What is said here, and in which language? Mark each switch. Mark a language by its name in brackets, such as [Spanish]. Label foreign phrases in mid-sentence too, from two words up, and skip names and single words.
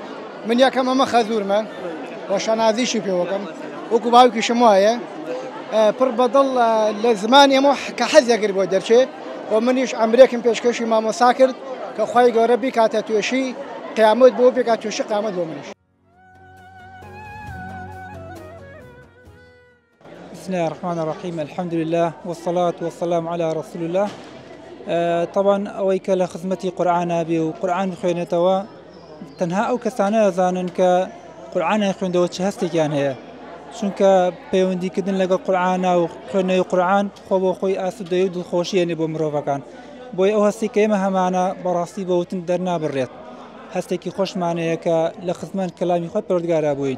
[Central Kurdish] من یەکەم ئەمە خەزوورمە ڕۆژانازیشی پێوەکەم وەکو باوکیشم وایە پڕ بەدڵ لە زمانی ئەمە کە حەزێگر بۆ دەرچێ و منیش ئەمرێکم پێشکەشی مامۆستا کرد کە خوای گەورە بیکاتە توێشی قیامەت بۆ بێکات توێشی قیامەت بۆ منیش. [Arabic] بسم الله الرحمن الرحيم الحمد لله والصلاة والسلام على رسول الله. [Central Kurdish] طبعا ئەوەی کە لە خزمەتی قورئانە بێ و قورئان خوێنێتەوە تەنها ئەو کەسانە دەزانن کە قورئان خوێندەوە چه هەستێکیان هەیە چونکە پەیوەندیکردن لەگەڵ قورئانە و خوێندنەوەی قورئان خۆ بۆ خۆی ئاسوودەیی و دڵخۆشیێنێ بۆ مرۆڤەکان بۆی ئەو هەستی کە ئێمە هەمانە بەڕاستی بەوتن دەرنابڕێت هەستێکی خۆشمانەیە کە لە خزمەت کەلامی خۆی پەروەردگارا بووین.